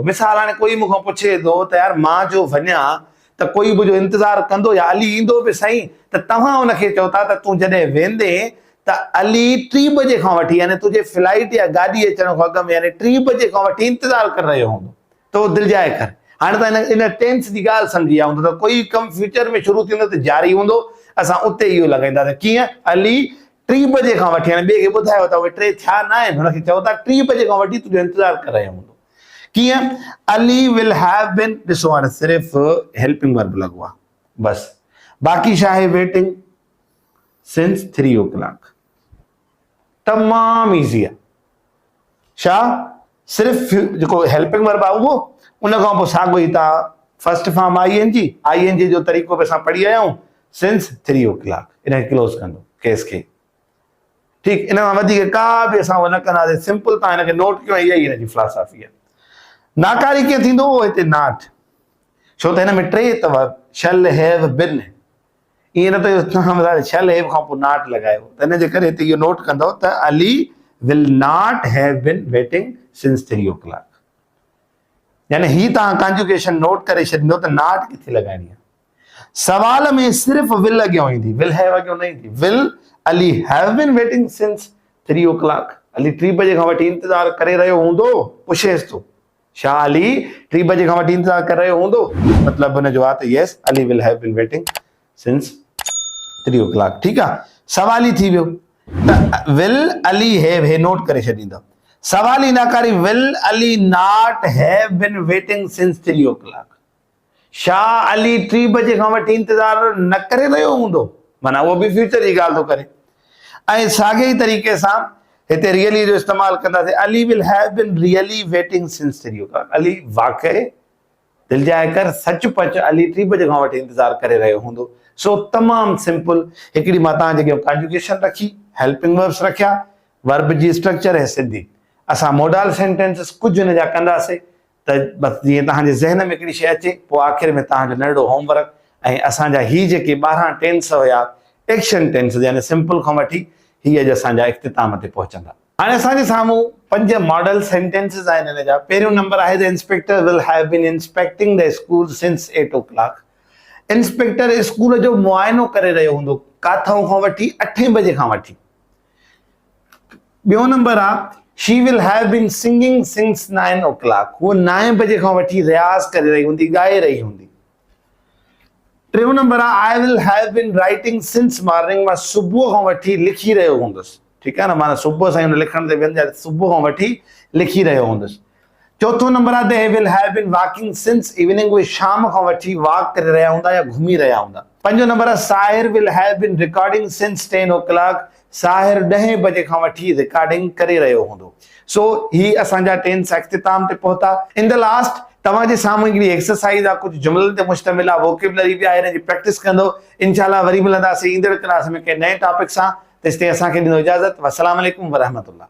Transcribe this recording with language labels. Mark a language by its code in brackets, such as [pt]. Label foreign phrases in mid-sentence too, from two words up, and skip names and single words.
[sd] मिसाल, हाणे कोई मूंखां पुछे थो त यार मां जो वञा त कोई मुंहिंजो इंतज़ार कंदो या अली ईंदो बि सही, त तव्हां हुनखे चओ था त तूं जॾहिं वेंदे त अली 3 बजे खां वठी, यानी तुंहिंजे फ्लाइट या गाॾी अचण खां अॻु में, यानी 3 बजे खां वठी इंतज़ार करे रहियो हूंदो, त उहो दिलजाए कर। हाणे त इन टेंस जी ॻाल्हि सम्झी विया हूंदो त कोई कमु फ्यूचर में शुरू थींदो त जारी हूंदो, असां उते इहो लॻाईंदासीं। कीअं? अली 3 बजे खां वठी, हाणे ॿिए खे ॿुधायो त उहे 3 थिया न आहिनि, हुनखे चओ था 3 बजे खां वठी तुंहिंजो इंतज़ार करे रहियो हूंदो। कीअं? अली [en] will have been, [sd] ॾिसो हाणे सिर्फ़ु [en] helping verb [sd] लॻो आहे बस, बाक़ी छा आहे? [en] waiting since 3 o'clock. [sd] तमामु ईज़ी आहे। छा? सिर्फ़ु जेको [en] helping verb [sd] आहे उहो, उन खां पोइ साॻियो ई तव्हां [en] first form ING [sd] जो तरीक़ो बि असां पढ़ी आया आहियूं, [en] since 3 o'clock [sd] इनखे क्लोज़ कंदो केस खे। ठीक, इन खां वधीक का बि असां न कंदासीं, सिंपल तव्हां हिनखे नोट कयो, इहा ई हिनजी फिलॉसफी आहे। नाकारी कीअं थींदो? हिते नॉट, छो त हिन में 3 अथव, [en] shall have been, [sd] ईअं न त [en] shall have [sd] खां पोइ नॉट लॻायो, त हिन जे करे हिते इहो नोट कंदो त [en] Ali will not have been waiting since 3 o'clock. [sd] यानी ही तव्हां कॉन्जुगेशन नोट करे छॾींदो त नॉट किथे लॻाइणी आहे। सवाल में सिर्फ़ु विल अॻियां ईंदी, [en] will have [sd] अॻियां न ईंदी। [en] Will Ali have been waiting since 3 o'clock, [sd] अली 3 बजे खां वठी इंतज़ार करे रहियो हूंदो, पुछेसि थो छा अली 3 बजे खां वठी इंतज़ार करे रहियो हूंदो, मतिलबु हुन जो आहे त [en] yes Ali will have been waiting since 3 o'clock. [sd] ठीकु आहे, सवाल ई थी वियो त [en] will Ali have, [sd] हे नोट करे छॾींदो। सवाल ई नाकारी, [en] Will Ali not have been waiting since 3 o'clock. [sd] छा अली 3 बजे खां वठी इंतज़ार न करे रहियो हूंदो, माना उहो बि फ्यूचर जी ॻाल्हि थो करे। ऐं साॻे ई तरीक़े सां हिते रियली जो इस्तेमालु कंदासीं, [en] Ali will have been really waiting since 3 o'clock. [sd] अली वाक़ई दिलजाए कर, सचपच अली 3 बजे खां वठी इंतज़ार करे रहियो हूंदो। सो तमामु सिंपल, हिकिड़ी मां तव्हांजे अॻियां कॉन्जुगेशन रखी, [en] helping verbs [sd] रखिया, वर्ब जी स्ट्रक्चर है सिंधी, असां [en] model sentences [sd] कुछ हुन जा कंदासीं त बस जीअं तव्हांजे ज़हन में हिकिड़ी शइ अचे, पोइ आख़िर में तव्हांजो नंढो होमवर्क ऐं असांजा ही जेके 12 टेंस हुया [en] action tense [sd] यानी सिंपल खां वठी ही अॼु असांजा इख्तिताम ते पहुचंदा। हाणे असांजे साम्हूं 5 [en] model sentences [sd] आहिनि हिन जा। पहिरियों नंबर आहे [en] the inspector will have been inspecting the school since 8 o'clock. [sd] इंस्पेक्टर स्कूल जो मुआइनो करे रहियो हूंदो काथों खां वठी 8 बजे खां वठी। ॿियो नंबर आहे [en] she will have been singing since 9 o'clock. [sd] वो 9 बजे खां वठी रियाज़ करे रही हूंदी, ॻाए रही हूंदी। टियों नंबर आहे [en] I will have been writing since morning. [sd] मां सुबुह खां वठी लिखी रहियो हूंदुसि। ठीकु आहे न, माना सुबुह सां लिखण ते वेंदा सुबुह खां वठी लिखी रहियो हूंदुसि। चौथों नंबर आहे [en] they will have been walking since evening. [sd] उहे शाम खां वठी वॉक करे रहिया हूंदा या घुमी रहिया हूंदा। पंजो नंबर आहे [en] Sahir will have been recording since 10 o'clock. [sd] साहिर 10 बजे खां वठी रिकॉर्डिंग करे रहियो हूंदो। सो ही असांजा टेंस इख्तिताम ते पहुता। [en] in the last [sd] तव्हांजे साम्हूं हिकिड़ी एक्सरसाइज आहे, कुझु जुमलनि ते मुश्तमिल आहे, वोकेबुलरी बि आहे, हिन जी प्रैक्टिस कंदो। इंशाल्लाह वरी मिलंदासीं ईंदड़ क्लास में कंहिं नए टॉपिक सां। तेसिताईं असांखे ॾिनो इजाज़त। [ar] والسلام عليكم ورحمة الله.